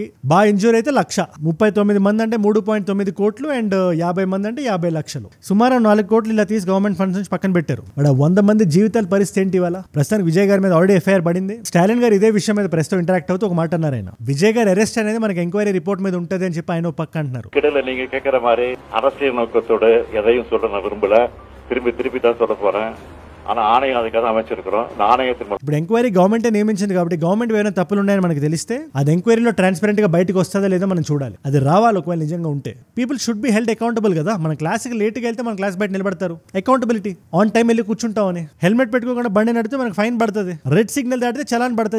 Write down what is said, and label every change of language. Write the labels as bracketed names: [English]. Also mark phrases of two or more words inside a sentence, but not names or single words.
[Telugu] బాగా ఇంజూర్ అయితే 1,00,000. 39 మంది అంటే 3.9 కోట్లు అండ్ 50 మంది అంటే 50 లక్షలు. సుమారు 4 కోట్లు ఇలా తీసి [English] government funds [Telugu] నుంచి పక్కన పెట్టారు. 100 మంది జీవితాల పరిస్థితి ఏంటి ఇవాళ? ప్రస్తుతానికి విజయ్ గారి మీద [English] already FIR [Telugu] పడింది. స్టాలిన్ గారు ఇదే విషయం మీద ప్రస్తుతం ఇంటరాక్ట్ అవుతూ ఒక మాట అన్నారు. ఆయన విజయ్ గారి అరెస్ట్ అనేది మనకి [English] enquiry report [Telugu] మీద ఉంటది అని చెప్పి ఆయన పక్క అంటున్నారు. [Tamil] நீங்க கேட்கிற மாதிரி அரசியல் நோக்கத்தோட எதையும் சொல்ல நான் விரும்பல. திருப்பி தான் சொல்ல போறேன். ஆனா ஆணையம் அதுக்காக அமைச்சிருக்கிறோம். ஆணையத்தின் [Telugu] ఇప్పుడు [English] enquiry government [Telugu] నియమించింది కాబట్టి గవర్నమెంట్ ఏమైనా తప్పులు ఉన్నాయని మనకు తెలిస్తే అది ఎంక్వైరీలో ట్రాన్స్పరెంట్ గా బయటకు వస్తుందా లేదో మనం చూడాలి. అది రావాలి. ఒకవేళ నిజంగా ఉంటే [English] people should be held accountable [Telugu] కదా. మన క్లాస్కి లేట్గా వెళ్తే మన క్లాస్ బయట నిలబడతారు. [English] accountability on time [Telugu] వెళ్ళి కూర్చుంటామని, హెల్మెట్ పెట్టుకోకుండా బండి నడితే మనకు ఫైన్ పడుతుంది, [English] red signal [Telugu] దాటితే చలాన్ పడుతుంది.